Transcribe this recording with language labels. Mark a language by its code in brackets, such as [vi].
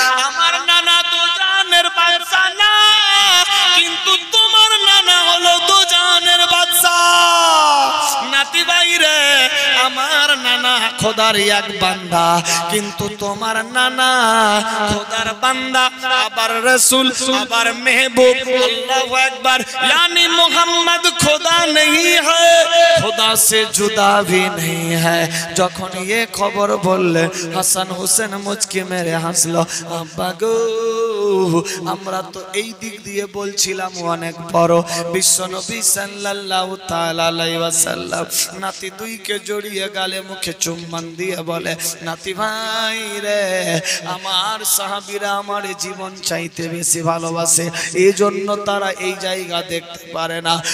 [bn] আমার নানা দুজানের বাদশা না, কিন্তু তোমার নানা হলো দুজানের বাদশা। নাতি ভাই রে, আমার নানা খোদার এক বান্দা, কিন্তু তোমার নানা খোদার বান্দা, আবার রাসূল, আবার মেহবুব। [ar] আল্লাহু আকবার। [hi] यानी मोहम्मद खुदा नहीं है, खुदा से जुदा भी नहीं है। [bn] যখন ये খবর বললে হাসান হোসেন মুচকি মেরে হাসলো। আব্বা গো, আমরা তো এই দিক দিয়ে বলছিলাম অনেক বড়। বিশ্বনবী [ar] সাল্লাল্লাহু তাআলা আলাইহি ওয়াসাল্লাম [bn] নাতি দুইকে জড়িয়ে গালে মুখে চুম্বন দিয়ে বলে নাতি ভাই রে, আমার সাহাবীরা আমার জীবন চাইতে বেশি ভালোবাসে, এই জন্য তারা এই জায়গা দেখতে পারে না।